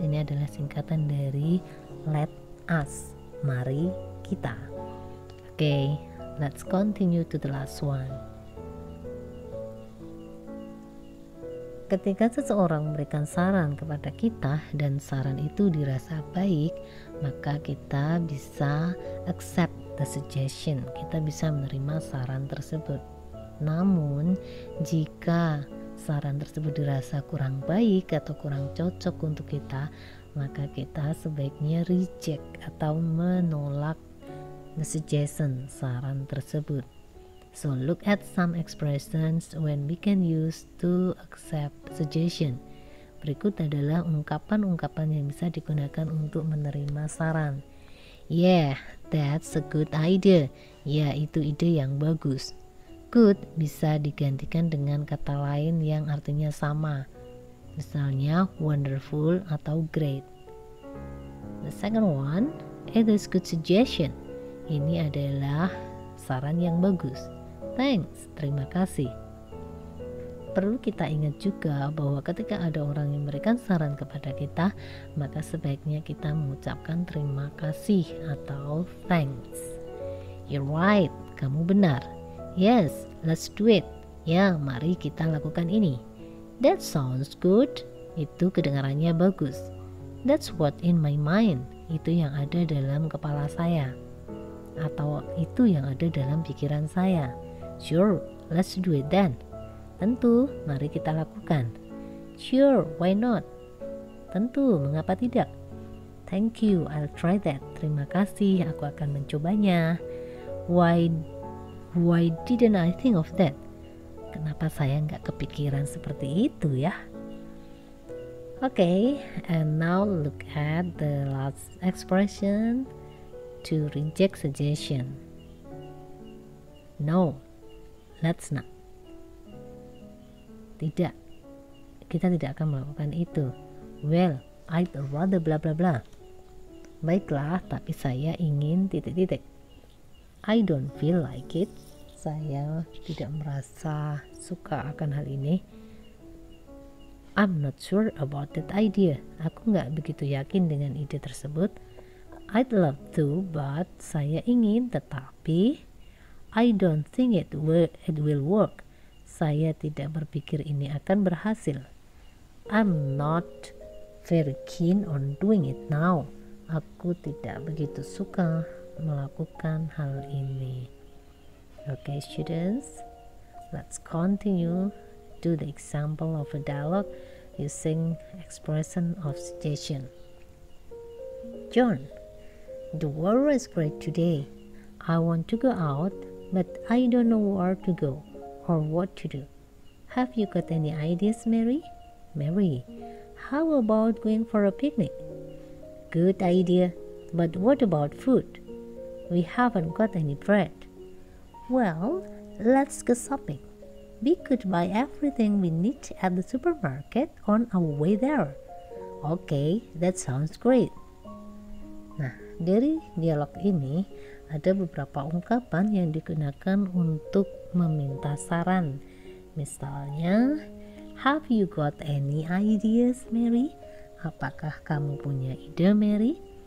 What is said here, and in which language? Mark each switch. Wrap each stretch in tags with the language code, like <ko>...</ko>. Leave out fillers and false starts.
<id>Ini adalah singkatan dari</id> <en>let us,</en> <id>mari kita.</id> <en>Oke, let's continue to the last one.</en> <id>Ketika seseorang memberikan saran kepada kita dan saran itu dirasa baik, maka kita bisa</id> <en>accept the suggestion,</en> <id>kita bisa menerima saran tersebut. Namun jika saran tersebut dirasa kurang baik atau kurang cocok untuk kita, maka kita sebaiknya reject atau menolak</id> <en>the suggestion,</en> <id>saran tersebut.</id> <en>So look at some expressions when we can use to accept suggestion.</en> <id>Berikut adalah ungkapan-ungkapan yang bisa digunakan untuk menerima saran.</id> <en>Yeah, that's a good idea.</en> <id>Ya, itu ide yang bagus. Good bisa digantikan dengan kata lain yang artinya sama. Misalnya wonderful atau great.</id> <en>The second one, it is good suggestion.</en> <id>Ini adalah saran yang bagus.</id> <en>Thanks,</en> <id>terima kasih. Perlu kita ingat juga bahwa ketika ada orang yang memberikan saran kepada kita, maka sebaiknya kita mengucapkan terima kasih atau thanks.</id> <en>You're right,</en> <id>kamu benar.</id> <en>Yes, let's do it.</en> <id>Ya, mari kita lakukan ini.</id> <en>That sounds good.</en> <id>Itu kedengarannya bagus.</id> <en>That's what in my mind.</en> <id>Itu yang ada dalam kepala saya. Atau itu yang ada dalam pikiran saya.</id> <en>Sure, let's do it then.</en> <id>Tentu, mari kita lakukan.</id> <en>Sure, why not?</en> <id>Tentu, mengapa tidak?</id> <en>Thank you, I'll try that.</en> <id>Terima kasih, aku akan mencobanya.</id> <en>Why didn't I think of that?</en> <id>Kenapa saya nggak kepikiran seperti itu ya?</id> <en>Okay, and now look at the last expression to reject suggestion. No, let's not.</en> <id>Tidak, kita tidak akan melakukan itu.</id> <en>Well, I'd rather bla bla bla.</en> <id>Baiklah, tapi saya ingin titik-titik.</id> <en>I don't feel like it.</en> <id>Saya tidak merasa suka akan hal ini.</id> <en>I'm not sure about that idea.</en> <id>Aku nggak begitu yakin dengan ide tersebut.</id> <en>I'd love to, but</en> <id>saya ingin, tetapi</id> <en>I don't think it will work.</en> <id>Saya tidak berpikir ini akan berhasil.</id> <en>I'm not very keen on doing it now.</en> <id>Aku tidak begitu suka melakukan hal ini.</id> <en>Okay, students, let's continue to the example of a dialogue using expression of suggestion. John, the weather is great today. I want to go out, but I don't know where to go or what to do. Have you got any ideas, Mary? Mary, how about going for a picnic? Good idea, but what about food? We haven't got any bread. Well, let's go shopping. We could buy everything we need at the supermarket on our way there. Okay, that sounds great.</en> <id>Nah, dari dialog ini ada beberapa ungkapan yang digunakan untuk meminta saran.</id> <en>Misalnya, have you got any ideas, Mary?</en> <id>Apakah kamu punya ide, Mary?</id>